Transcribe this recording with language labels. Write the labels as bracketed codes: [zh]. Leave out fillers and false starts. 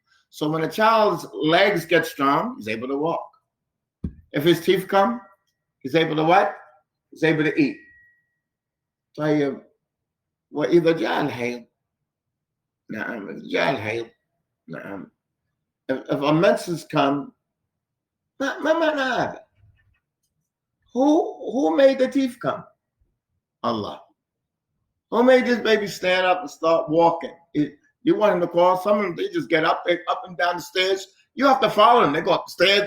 [en] So when a child's legs get strong, he's able to walk. If his teeth come, he's able to what? He's able to eat. [ar] طيب وإذا جاء الحيض، نعم، إذا جاء الحيض، نعم. [en] If a menses come، [ar] ما معنى هذا؟ [en] Who made the teeth come? Allah. Who made this baby stand up and start walking? You want him to call someone? They just get up, up and down the stairs. You have to follow them. They go up the stairs.